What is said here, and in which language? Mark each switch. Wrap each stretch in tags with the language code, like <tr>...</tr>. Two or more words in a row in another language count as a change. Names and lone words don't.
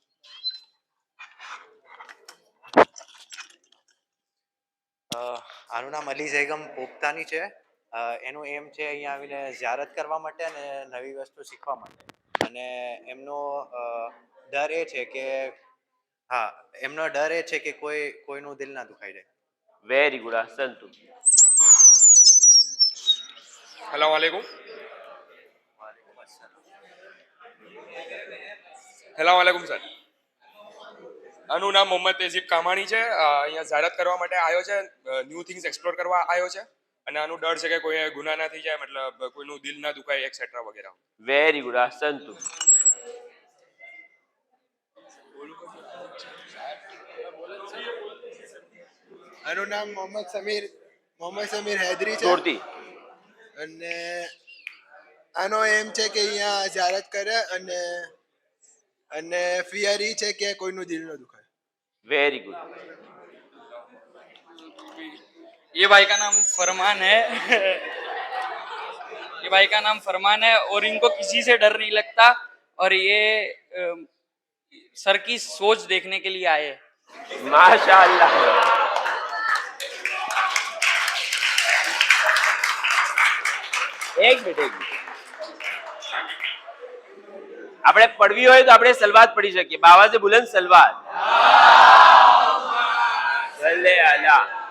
<gu>આનું નામ અલી જૈગમ પોપતાની છે. એનું એમ છે અહીંયા આવીને ઝિયારત કરવા માટે અને નવી વસ્તુ શીખવા માટે. અને એમનો ડર એ છે કે એમનો ડર એ છે કે કોઈનું દિલ ના દુખાઈ જાય.</gu> <en>very good. સંતુ.</en> <ar>السلام عليكم. السلام عليكم सर.</ar> <gu>આનું નામ મોહમ્મદ તેજીબ કામાણી છે. અહીંયા ઝારત કરવા માટે આવ્યો છે,</gu> <en>new things explore</en> <gu>કરવા આવ્યો છે અને આનું ડર છે કે કોઈ ગુના ના થઈ જાય, મતલબ કોઈનું દિલ ના દુખાય એક્સેટ્રા વગેરે.</gu> <en>very good. સંતુ.</en> <gu>આનું નામ મોહમ્મદ સમીર હૈદરી છે. જોરથી. અને આનો એમ છે કે અહીંયા ઝિયારત કરે અને ફિયર ઈ છે કે કોઈનું દિલ ન દુખાય.</gu> <en>very good.</en> <hi>ये भाई का नाम फरमान है. ये भाई का नाम फरमान है और इनको किसी से डर नहीं लगता और ये सर की सोच देखने के लिए आए. माशाअल्लाह.</hi> <gu>એક મિનિટ. આપણે પડવી હોય તો આપણે સલવાત પડી શકીએ. બાવાજે બુલંદ સલવાત.</gu> <ar>صل على.</ar>